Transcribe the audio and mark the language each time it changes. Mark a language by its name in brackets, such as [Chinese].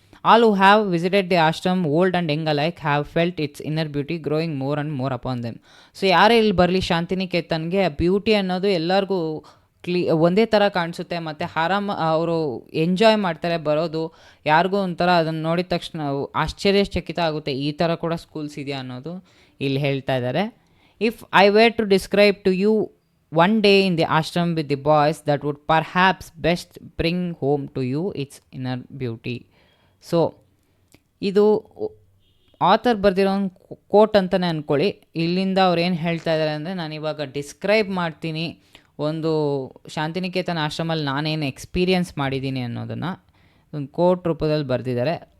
[English] All who have visited the ashram old and young alike have felt its inner beauty growing more and more upon them. [Kannada] So ಯಾರೇ ಇಲ್ಲಿ ಬರಲಿ ಶಾಂತಿನಿಕೇತನ್ಗೆ beauty ಅನ್ನೋದು ಎಲ್ಲರಿಗೂ ಒಂದೇ ಥರ ಕಾಣಿಸುತ್ತೆ. ಮತ್ತು ಅವರು ಎಂಜಾಯ್ ಮಾಡ್ತಾರೆ ಬರೋದು. ಯಾರಿಗೂ ಒಂಥರ ಅದನ್ನು ನೋಡಿದ ತಕ್ಷಣ ಆಶ್ಚರ್ಯಚಕಿತ ಆಗುತ್ತೆ, ಈ ಥರ ಕೂಡ ಸ್ಕೂಲ್ಸ್ ಇದೆಯಾ ಅನ್ನೋದು ಇಲ್ಲಿ ಹೇಳ್ತಾ ಇದ್ದಾರೆ. [English] If I were to describe to you one day in the ashram with the boys that would perhaps best bring home to you its inner beauty. [Kannada] So ಇದು ಆಥರ್ ಬರೆದಿರೋ ಒಂದು ಕೋಟ್ ಅಂತಲೇ ಅಂದ್ಕೊಳ್ಳಿ. ಇಲ್ಲಿಂದ ಅವ್ರು ಏನು ಹೇಳ್ತಾ ಇದ್ದಾರೆ ಅಂದರೆ, ನಾನು ಇವಾಗ ಡಿಸ್ಕ್ರೈಬ್ ಮಾಡ್ತೀನಿ ಒಂದು ಶಾಂತಿನಿಕೇತನ ಆಶ್ರಮಲ್ಲಿ ನಾನೇನು ಎಕ್ಸ್ಪೀರಿಯನ್ಸ್ ಮಾಡಿದ್ದೀನಿ ಅನ್ನೋದನ್ನು ಒಂದು ಕೋಟ್ ರೂಪದಲ್ಲಿ ಬರೆದಿದ್ದಾರೆ.